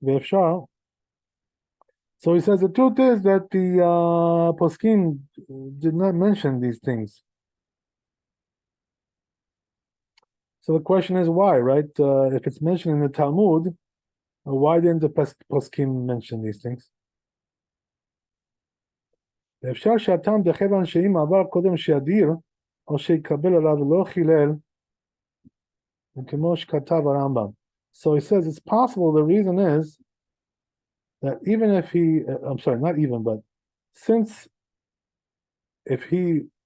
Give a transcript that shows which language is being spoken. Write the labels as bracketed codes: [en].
[en] So he says the truth is that the poskim did not mention these things. So the question is why, right? If it's mentioned in the Talmud, why didn't the poskim mention these things? [he] אפשר שהטעם דכיוון שאם עבר קודם שידיר, או שיקבל עליו לא חילל, וכמו שכתב הרמב"ם. [en] So he says it's possible, the reason is that even if he, I'm sorry, not even, but since if he